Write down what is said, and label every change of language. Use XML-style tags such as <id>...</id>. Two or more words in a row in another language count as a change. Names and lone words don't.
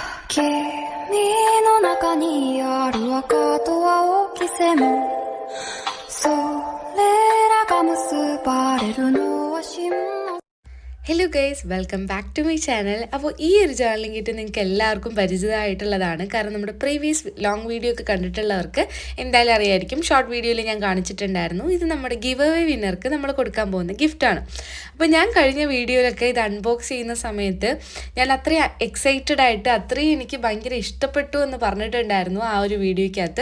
<ja>君の中にある赤と青き線それらが結ばれるのは真の</ja> <en>Hello guys, welcome back to my channel.</en> <ml>അപ്പോൾ ഈ ഒരു</ml> <en>journaling kit</en> <ml>നിങ്ങൾക്ക് എല്ലാവർക്കും പരിചിതമായിട്ടുള്ളതാണ്. കാരണം നമ്മുടെ</ml> <en>previous long video</en> <ml>ഒക്കെ കണ്ടിട്ടുള്ളവർക്ക് എന്തായാലും അറിയായിരിക്കും.</ml> <en>short videoയിൽ</en> <ml>ഞാൻ കാണിച്ചിട്ടുണ്ടായിരുന്നു. ഇത് നമ്മുടെ</ml> <en>give away winnerക്ക്</en> <ml>നമ്മൾ കൊടുക്കാൻ പോകുന്ന ഗിഫ്റ്റാണ്. അപ്പോൾ ഞാൻ കഴിഞ്ഞ വീഡിയോയിലൊക്കെ ഇത് അൺബോക്സ് ചെയ്യുന്ന സമയത്ത് ഞാൻ അത്രയും എക്സൈറ്റഡ് ആയിട്ട് അത്രയും എനിക്ക് ഭയങ്കര ഇഷ്ടപ്പെട്ടു എന്ന് പറഞ്ഞിട്ടുണ്ടായിരുന്നു ആ ഒരു വീഡിയോയ്ക്കകത്ത്.</ml>